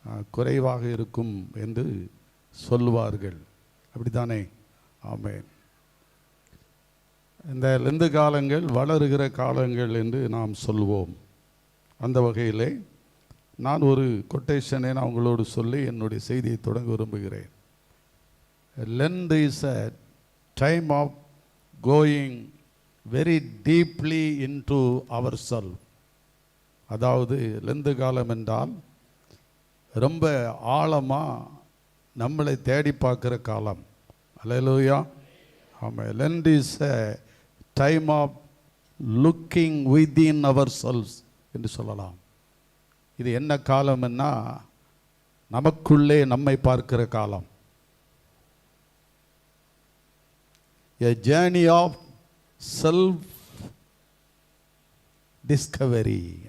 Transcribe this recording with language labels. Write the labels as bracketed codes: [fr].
[ta] குறைவாக இருக்கும் என்று சொல்லுவார்கள். அப்படித்தானே? ஆமென். இந்த லெந்து காலங்கள் வளருகிற காலங்கள் என்று நாம் சொல்வோம். அந்த வகையிலே நான் ஒரு கொட்டேஷனை நான் உங்களோடு சொல்லி என்னுடைய செய்தியை தொடங்க விரும்புகிறேன். [en] Lent is a time of going very deeply into ourselves. [ta] அதாவது லெந்து காலம் என்றால் ரொம்ப ஆழமாக நம்மளை தேடி பார்க்குற காலம். அல்லேலூயா. ஆமாம். [en] Lent is a time of looking within ourselves [ta] என்று சொல்லலாம். இது என்ன காலம்னா நமக்குள்ளே நம்மை பார்க்கிற காலம். [en] A journey of self discovery.